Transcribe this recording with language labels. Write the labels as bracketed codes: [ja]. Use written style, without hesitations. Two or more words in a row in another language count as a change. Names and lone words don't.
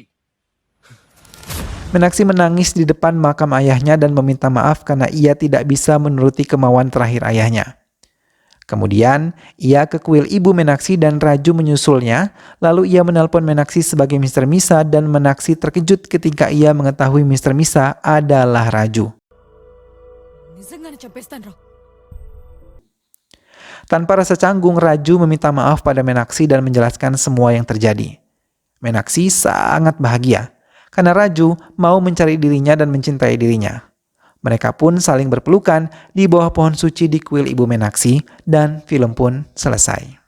[id] Meenakshi menangis di depan makam ayahnya dan meminta maaf karena ia tidak bisa menuruti kemauan terakhir ayahnya. Kemudian, ia ke kuil ibu Meenakshi dan Raju menyusulnya, lalu ia menelpon Meenakshi sebagai Mr. Misa dan Meenakshi terkejut ketika ia mengetahui Mr. Misa adalah Raju. [te] నిజంగానే చంపేస్తాను రా. [id] Tanpa rasa canggung, Raju meminta maaf pada Meenakshi dan menjelaskan semua yang terjadi. Meenakshi sangat bahagia karena Raju mau mencari dirinya dan mencintai dirinya. Mereka pun saling berpelukan di bawah pohon suci di kuil ibu Meenakshi dan film pun selesai.